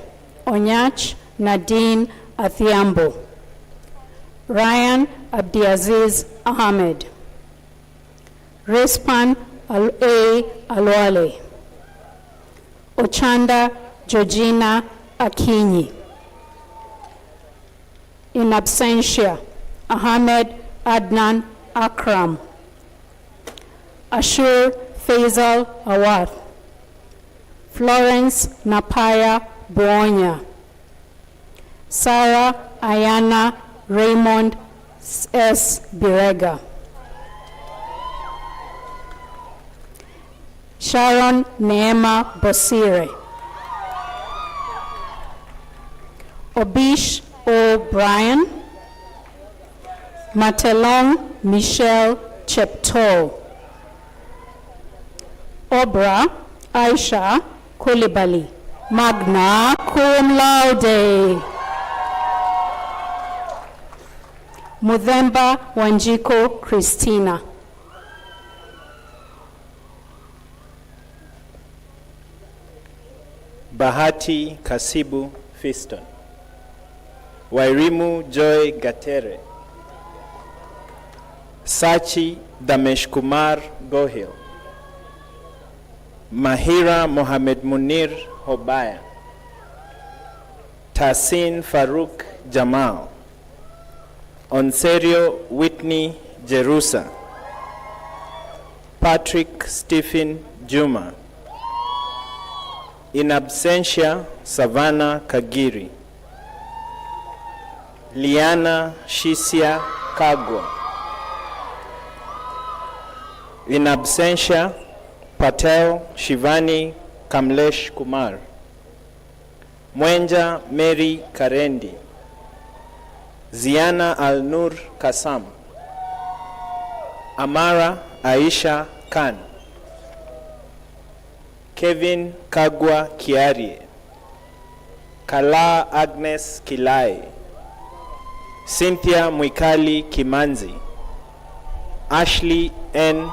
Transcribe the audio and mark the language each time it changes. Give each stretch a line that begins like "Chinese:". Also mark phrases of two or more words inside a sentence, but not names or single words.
English: Onyach Nadine Athiambo, Ryan Abdiaziz Ahmed, Respan A. Alwale, Ochanda Georgina Akinyi.
Latin: In absentia,
English: Ahmed Adnan Akram, Ashur Faisal Awath, Florence Napaya Bonya, Sarah Ayana Raymond S. Birega, Sharon Neema Bosire, Obish O'Brien, Matelong Michelle Cheptoo, Obra Aisha Kulibali,
Latin: magna cum laude.
English: Mudhemba Wanjiko Christina. Bahati Kasibu Fiston, Wairimu Joy Gatere, Sachi Damesh Kumar Gohil, Mahira Mohamed Munir Hobaya, Tasin Farouk Jamal, Onserio Whitney Jerusa, Patrick Stephen Juma.
Latin: In absentia,
English: Savannah Kagiri, Liana Shisia Kagwa.
Latin: In absentia,
English: Patel Shivani Kamlesh Kumar, Mwenja Mary Karendi, Ziana Al-Nur Kasam, Amara Aisha Khan, Kevin Kagwa Kiarie, Kala Agnes Kilai, Cynthia Mwikali Kimanzi, Ashley N.